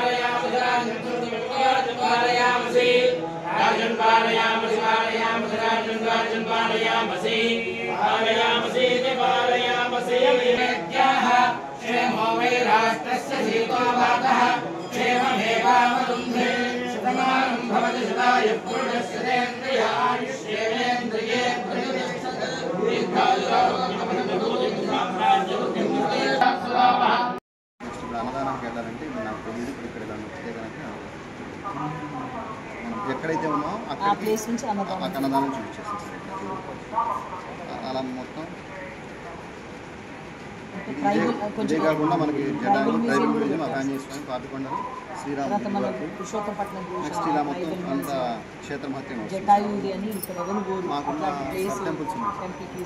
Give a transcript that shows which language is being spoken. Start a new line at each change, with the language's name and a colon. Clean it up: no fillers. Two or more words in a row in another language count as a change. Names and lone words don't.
Sanskrit: राजन् पारयामसि राजन् पारयामसि वेद्याः क्षेमो वै राष्ट्रस्य सीतो वातः क्षेममेवावरुन्धे शतमानं भवति शतायुः पुरुषस्य तेन्द्रिय आयुष्येवेन्द्रिये
Telugu: అన్నదానానికి వెళ్ళాలంటే నాకు తెలియదు. ఇప్పుడు ఇక్కడ వెళ్ళాలి వస్తే కనుక మనం ఎక్కడైతే ఉన్నామో అక్కడ ప్లేస్ నుంచి అన్నదానం చూపించేస్తాం సార్. అలా మొత్తం ఇదే కాకుండా మనకి జటాలు
English: tribal museum,
Telugu: అకాంజేశ్వరం, పాపికొండలు, శ్రీరామ నెక్స్ట్ ఇలా మొత్తం అంత క్షేత్రమహత్యం మాకున్న
English: sub temples
Telugu: ఉన్నాయి.